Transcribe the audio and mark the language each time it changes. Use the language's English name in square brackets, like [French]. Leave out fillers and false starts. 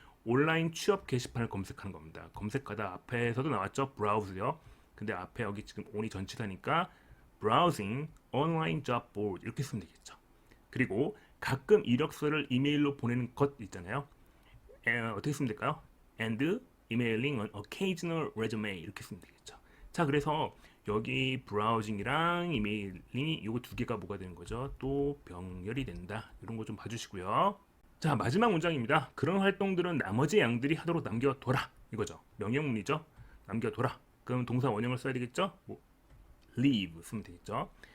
[Korean] 온라인 취업 게시판을 검색하는 겁니다. 검색하다 앞에서도 나왔죠. browse요. 근데 앞에 여기 지금 on이 전치사니까 [English] browsing online job board [Korean] 이렇게 쓰면 되겠죠. 그리고 가끔 이력서를 이메일로 보내는 것 있잖아요. 어떻게 쓰면 될까요? [English] And emailing an occasional resume [Korean] 이렇게 쓰면 되겠죠. 자, 그래서 여기 브라우징이랑 이메일링이 이거 두 개가 뭐가 되는 거죠? 또 병렬이 된다. 이런 거 좀 봐주시고요. 자, 마지막 문장입니다. 그런 활동들은 나머지 양들이 하도록 남겨둬라. 이거죠. 명령문이죠. 남겨둬라. 그럼 동사 원형을 써야 되겠죠? leave 쓰면 되겠죠.